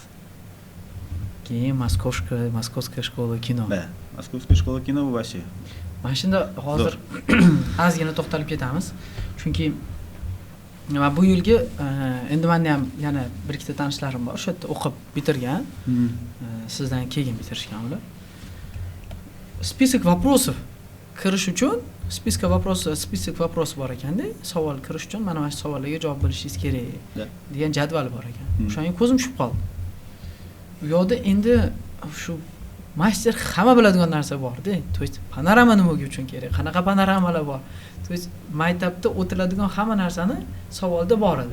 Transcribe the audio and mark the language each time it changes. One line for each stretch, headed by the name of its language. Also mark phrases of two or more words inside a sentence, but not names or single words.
Uzbek: Keyin Moskovskaya shkola kino. Ha, Moskovskaya shkola kino bu вообще. Mana shunda hozir ozgina to'xtalib ketamiz. Chunki men bu yilgi endi menda ham yana bir ikkita tanishlarim bor, o'sha yerda o'qib bitirgan. Sizdan keyin bitirishgan ular.
Russian: Список вопросов
Uzbek: kirish uchun
Russian: список вопросов
Uzbek: bor ekanda, savol kirish uchun mana shu savollarga javob bilishingiz kerak degan jadval bor ekan. O'shanga ko'zim tushib qoldi. U yoqda endi shu master hamma biladigan narsa bor-da.
Russian: То есть
Uzbek: panorama nima uchun kerak? Qanaqa panoramalar bor?
Russian: То есть
Uzbek: maktabda o'tiladigan hamma narsani savolda bor edi.